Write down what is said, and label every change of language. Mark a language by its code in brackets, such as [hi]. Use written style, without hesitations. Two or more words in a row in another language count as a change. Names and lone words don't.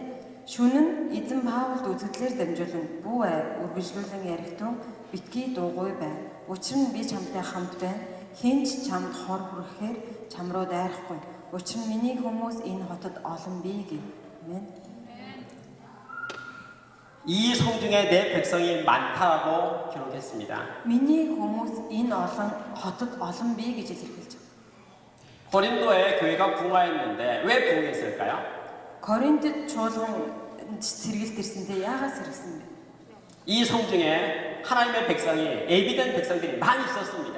[mn] Шүнэн эзэн Паулд үзэгдлээр дамжуулан бүү үргэлжлүүлэн яригтун битгий дуугүй байна. Учир нь би чамтай хамт байна. Хинч чамд хор хүрэхээр чам руу дайрахгүй. Учир нь миний хүмүүс энэ хотод олон бий гэв. Амен. [ko] 이 성중에 내 백성이 많다고 기록했습니다. [mn] Миний хүмүүс энэ олон хотод олон бий гэж илэрхийлж байна. [ko] 고린도에 교회가 부흥하였는데 왜 부흥했을까요? [mn] Коринтод чуулган сэргэлт ирсэндээ яагаад сэргэлсэн бэ? [ko] 이 성중에 하나님의 백성이 예비된 백성들이 많이 있었습니다.